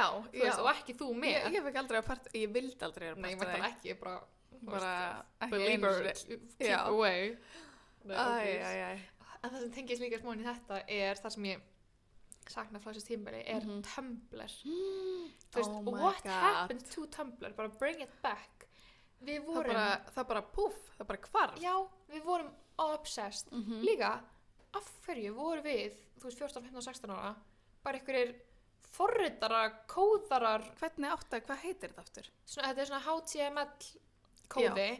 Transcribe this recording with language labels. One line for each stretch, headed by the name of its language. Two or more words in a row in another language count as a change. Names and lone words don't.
Icelandic: Þú veist, og ekki þú með. Ég fekk aldrei að ég vildi aldrei vera Nei, part maður af bara ekki, bara, þú bara veist, ekki believer, einu sinni. keep Já. away. Nei, ókei. Æ. En það sem tengist líka smá inn í þetta er það sem ég sakna frá þessu tímabili er Tumblr. Þú veist,
English: Oh my what God. happened to Tumblr? Bara bring it back.
Icelandic: Við vorum, Það bara púff, það bara hvarf. já, við vorum obsessed. Líka, af hverju voru við, þú veist, 14, 15, 16 ára, bara einhverjir forritarar, kóðarar, Hvað heitir þetta aftur? þetta er svona HTML kóði.